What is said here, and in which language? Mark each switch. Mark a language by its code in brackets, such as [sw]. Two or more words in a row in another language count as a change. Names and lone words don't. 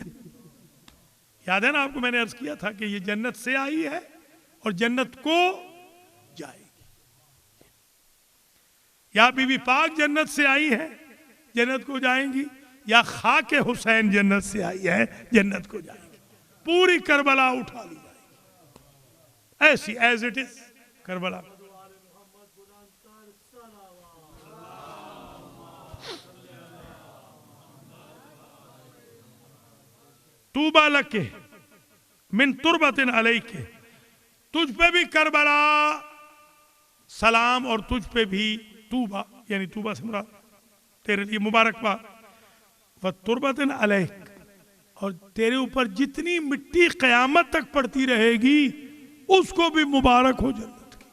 [ur] یاد ہے نا آپ کو میں نے عرض کیا تھا کہ یہ جنت سے آئی ہے اور جنت کو جائے گی. یا بی بی پاک جنت سے آئی ہے, جنت کو جائیں گی, یا خاک حسین جنت سے آئی ہے, جنت کو جائیں گی. پوری کربلا اٹھا لی جائے گی [en] as is it is [ur] کربلا. [ar] طوبیٰ لکے من تربت علیک, [ur] تجھ پہ بھی کربلا سلام, اور تجھ پہ بھی طوبیٰ, یعنی طوبیٰ سے مراد تیرے لیے مبارکباد. [ar] وتربت علیک, [ur] اور تیرے اوپر جتنی مٹی قیامت تک پڑتی رہے گی اس کو بھی مبارک ہو جنت کی.